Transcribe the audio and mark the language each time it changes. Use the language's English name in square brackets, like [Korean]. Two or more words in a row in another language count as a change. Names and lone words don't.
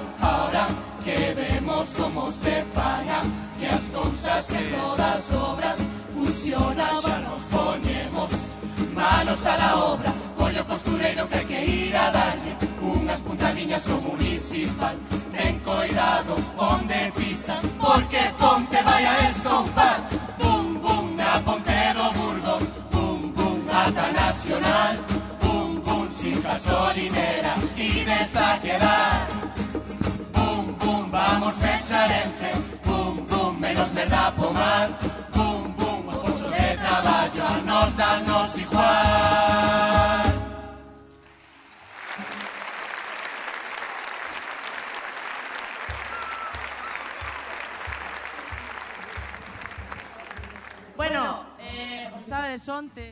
[Galician] Ahora que vemos como se falla, que as cousas que todas obras funcionan, xa nos poñemos [Spanish] manos a la obra. [Galician] Collo costureiro que hai que ir a darlle unhas puntadiñas ao municipal. Ven con coidado onde pisas, porque Ponte vai a escoupar. Bum, bum, na Ponte do Burgo, bum, bum, ata Nacional, bum, bum, [Spanish] sin gasolinera, [Galician] ides a quedar. Bum, bum, vamos fecharense, bum, bum, menos merda pomar. Bum, bum, os postos de traballo a nos danos igual. Bueno, estaba de sonte.